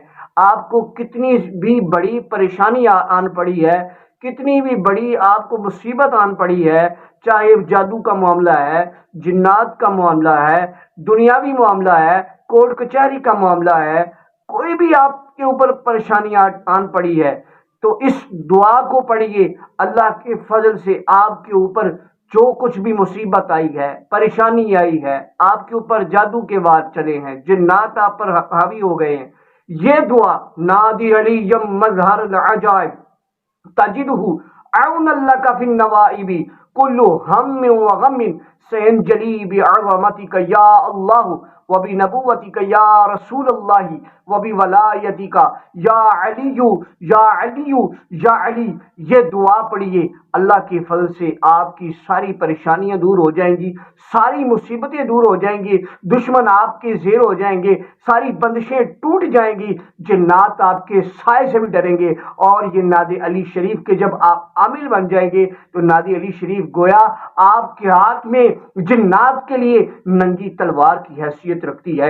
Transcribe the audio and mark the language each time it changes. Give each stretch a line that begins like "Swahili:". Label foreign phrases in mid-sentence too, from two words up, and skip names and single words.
Hindi: आपको कितनी भी बड़ी परेशानी आन पड़ी है, कितनी भी बड़ी आपको मुसीबत आन पड़ी है, चाहे जादू का मामला है, जिन्नात का मामला है, दुनियावी मामला है, कोर्ट कचहरी का मामला है, कोई भी आपके ऊपर परेशानी आन पड़ी है, तो इस दुआ को पढ़िए। अल्लाह के फजल से आपके ऊपर जो कुछ भी मुसीबत आई है, परेशानी आई है, आपके ऊपर जादू के वार चले हैं, जिन्नात आप पर हावी हो गए हैं, ये दुआ
Arabic: ناد عليا مظهر العجائب تجده عونا لك في النوائب كل هم وغم سينجلي بعظمتك يا الله وبنبوتك يا رسول الله وبولايتك يا علي يا علي يا علي.
Hindi: ये दुआ पढ़िए, अल्लाह के फजल से आपकी सारी परेशानियां दूर हो जाएंगी, सारी मुसीबतें दूर हो जाएंगी, दुश्मन आपके जेर हो जाएंगे, सारी बंदिशें टूट जाएंगी, जिन्नात आपके साय से भी डरेंगे। और ये नादे अली शरीफ के जब आप आमिल बन जाएंगे तो नादे अली शरीफ गोया आपके हाथ में जिन्नात के लिए नंगी तलवार की हैसियत रखती है।